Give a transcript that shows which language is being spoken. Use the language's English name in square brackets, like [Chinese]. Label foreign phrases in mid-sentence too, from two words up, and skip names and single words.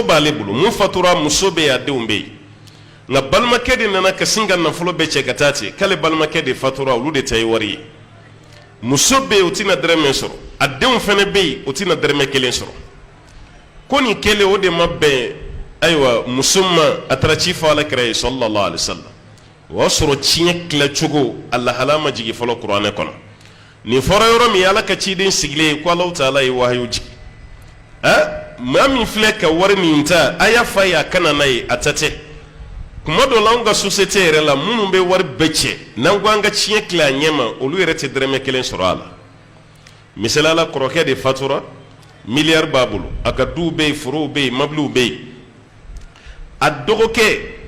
[Bambara] b'ale bolo mun fatura muso bɛ yen a denw bɛ yen nka balimakɛ de nana ka sin ka nafolo bɛɛ cɛ ka taa ten k'ale balimakɛ de fatura olu de ta ye wari ye muso bɛ yen o tɛna dɛrɛmɛ sɔrɔ a denw fana bɛ yen o tɛna dɛrɛmɛ kelen sɔrɔ ko nin kelen o de ma bɛn ayiwa muso ma a taara ci fɔ alakira ye [Arabic] صلى الله عليه وسلم [Bambara] o y'a sɔrɔ tiɲɛ tilacogo a lahala ma jigin fɔlɔ kuranɛ kɔnɔ nin fɔra yɔrɔ min ala ka ciden sigilen ye ko Allahu Ta'ala ye wahayu jigin maa min filɛ ka wari min ta a y'a fa ye a kana n'a ye a ta tɛ kuma dɔ la anw ka société yɛrɛ la minnu bɛ wari bɛɛ cɛ n'an ko an ka tiɲɛ tila a ɲɛ ma olu yɛrɛ tɛ dɛrɛmɛ kelen sɔrɔ a la misaliya la kɔrɔkɛ de fatura miliyari b'a bolo a ka duw bɛ yen forow bɛ yen mɔbiliw bɛ yen a dɔgɔkɛ